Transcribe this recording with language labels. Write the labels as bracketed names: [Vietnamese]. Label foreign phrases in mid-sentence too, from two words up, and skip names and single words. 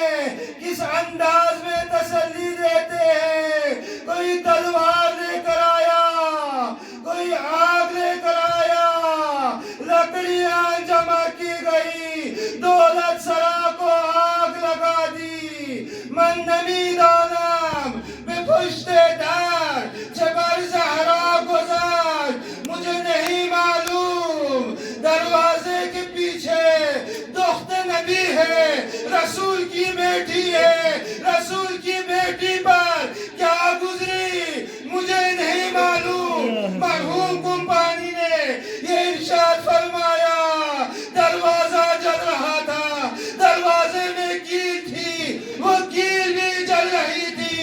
[Urdu] کس انداز میں تسلی دیتے ہیں؟ کوئی تلوار لے کر آیا، کوئی آگ لے کر آیا، لکڑیاں جمع کی گئی، دولت سرا کو آگ لگا دی. [Persian] من نمیدانم به پشت در چه بر زهرا گذشت. [Urdu] مجھے نہیں معلوم دروازے کے پیچھے دخت نبی ہے، رسول کی بیٹی ہے، رسول کی بیٹی پر کیا گزری مجھے نہیں معلوم. مرحوم کمپانی نے یہ ارشاد فرمایا دروازہ جل رہا تھا، دروازے میں کیل تھی، وہ کیل بھی جل رہی تھی.